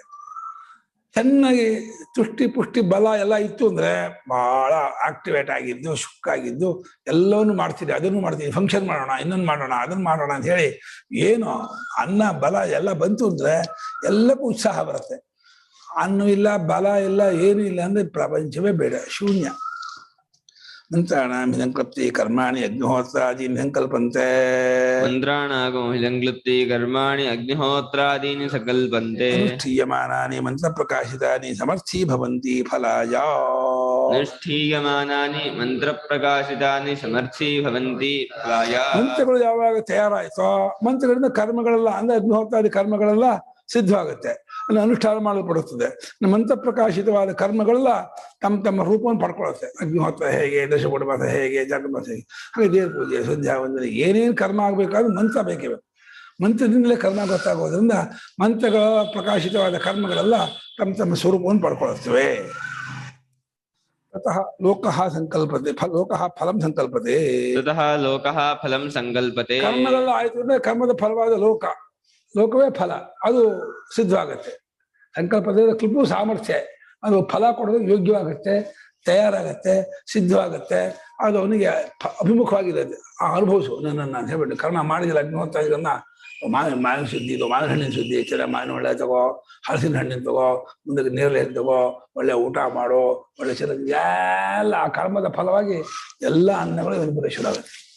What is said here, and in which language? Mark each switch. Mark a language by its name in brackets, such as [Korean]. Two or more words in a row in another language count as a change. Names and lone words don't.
[Kannada] ಚೆನ್ನಾಗಿ ತುಷ್ಟಿ ಪುಷ್ಟಿ ಬಲ ಎಲ್ಲ ಇತ್ತು ಅಂದ್ರೆ ಬಹಳ ಆಕ್ಟಿವೇಟ್ ಆಗಿದ್ದು, ಶುಕ್ಕಾಗಿದ್ದು, ಎಲ್ಲವನ್ನೂ ಮಾಡ್ತೀನಿ, ಅದನ್ನು ಮಾಡ್ತೀನಿ, ಫಂಕ್ಷನ್ ಮಾಡೋಣ, ಇನ್ನೊಂದು ಮಾಡೋಣ, ಅದನ್ನು ಮಾಡೋಣ ಅಂತ ಹೇಳಿ ಏನು ಅನ್ನ ಬಲ ಎಲ್ಲ ಬಂತು ಅಂದ್ರೆ ಎಲ್ಲಕ್ಕೂ ಉತ್ಸಾಹ ಬರುತ್ತೆ. ಅನ್ನ ಇಲ್ಲ, ಬಲ ಇಲ್ಲ, ಏನೂ ಇಲ್ಲ ಅಂದ್ರೆ ಪ್ರಪಂಚವೇ ಬೇಡ, ಶೂನ್ಯ. [Sanskrit] ಮಂತ್ರಾಣಾಂ ಸಂಕಲ್ಪತೆ ಕರ್ಮಾಣಿ ಅಗ್ನಿಹೋತ್ರಾದೀನ್ ಸಂಕಲ್ಪಂತೆ. ಮಂತ್ರಾಣಾಂ ಸಂಕಲ್ಪತೆ ಕರ್ಮಾಣಿ ಅಗ್ನಿಹೋತ್ರಾದೀನಿ ಸಂಕಲ್ಪಂತೆ. ಅನುಷ್ಠೀಯಮಾನಾನಿ ಮಂತ್ರ ಪ್ರಕಾಶಿತಾನಿ ಸಮರ್ಥೀ ಭವಂತಿ ಫಲಾಯ. ಅನುಷ್ಠೀಯಮಾನಾನಿ ಮಂತ್ರ ಪ್ರಕಾಶಿತಾನಿ ಸಮರ್ಥೀ ಭವಂತಿ ಫಲಾಯ. [Kannada] ಮಂತ್ರಗಳು ಯಾವಾಗ ತಯಾರಾಯ್ತೋ ಮಂತ್ರಗಳಿಂದ ಕರ್ಮಗಳೆಲ್ಲ ಅಂದ್ರೆ ಅಗ್ನಿಹೋತ್ರಾದಿ ಕರ್ಮಗಳೆಲ್ಲ ಸಿದ್ಧವಾಗುತ್ತೆ, ಅಲ್ಲಿ ಅನುಷ್ಠಾನ ಮಾಡಲ್ಪಡುತ್ತದೆ. ಮಂತ್ರ ಪ್ರಕಾಶಿತವಾದ ಕರ್ಮಗಳೆಲ್ಲ ತಮ್ಮ ತಮ್ಮ ರೂಪವನ್ನು ಪಡ್ಕೊಳ್ಳುತ್ತೆ. ಅಗ್ನಿಹೋತ್ರ ಹೇಗೆ, ದಶಪುಟಪಾಠ ಹೇಗೆ, ಜಾಗೃತ ಹೇಗೆ, ಹಾಗೆ ದೇವ್ರ ಪೂಜೆ, ಸಂಧ್ಯಾ ವಂದನೆ, ಏನೇನು ಕರ್ಮ ಆಗಬೇಕಾದ್ರೂ ಮಂತ್ರ ಬೇಕೇ ಬೇಕು. ಮಂತ್ರದಿಂದಲೇ ಕರ್ಮ ಗೊತ್ತಾಗೋದ್ರಿಂದ ಮಂತ್ರಗಳ ಪ್ರಕಾಶಿತವಾದ ಕರ್ಮಗಳೆಲ್ಲ ತಮ್ಮ ತಮ್ಮ ಸ್ವರೂಪವನ್ನು ಪಡ್ಕೊಳ್ಳುತ್ತವೆ. [Sanskrit] ತತಃ ಲೋಕಃ ಸಂಕಲ್ಪತೆ, ಲೋಕಃ ಫಲಂ ಸಂಕಲ್ಪತೆ. ತತಃ ಲೋಕಃ ಫಲಂ ಸಂಕಲ್ಪತೆ. [Kannada] ಕರ್ಮಗಳೆಲ್ಲ ಆಯ್ತು ಅಂದ್ರೆ ಕರ್ಮದ ಫಲವಾದ ಲೋಕವೇ ಫಲ, ಅದು ಸಿದ್ಧವಾಗತ್ತೆ. ಸಂಕಲ್ಪದ ಕ್ಲಿಪು ಸಾಮರ್ಥ್ಯ, ಅದು ಫಲ ಕೊಡೋದಕ್ಕೆ ಯೋಗ್ಯವಾಗುತ್ತೆ, ತಯಾರಾಗತ್ತೆ, ಸಿದ್ಧವಾಗತ್ತೆ. ಅದು ಅವನಿಗೆ ಅಭಿಮುಖವಾಗಿರುತ್ತೆ. ಅನುಭವಿಸು ನನ್ನನ್ನು ಅಂತ ಹೇಳ್ಬಿಟ್ಟು ಕರ್ಮ ಮಾಡಿದಿಲ್ಲ ಅಗ್ನಿಹೋತ್ರ ಇದನ್ನ ಮಾವಿನ ಸುದ್ದಿ ಇದು, ಮಾವಿನ ಹಣ್ಣಿನ ಸುದ್ದಿ, ಚೆನ್ನಾಗಿ ಮಾವಿನ ಒಳ್ಳೆ ತಗೋ, ಹಲಸಿನ ಹಣ್ಣಿನ ತಗೋ, ಮುಂದಕ್ಕೆ ನೇರಳೆ ತಗೋ, ಒಳ್ಳೆ ಊಟ ಮಾಡೋ, ಒಳ್ಳೆ ಚೆನ್ನಾಗಿ ಎಲ್ಲ ಆ ಕರ್ಮದ ಫಲವಾಗಿ ಎಲ್ಲ ಅನ್ನಗಳು ಇವನಿಗೆ ಶುರು ಆಗುತ್ತೆ.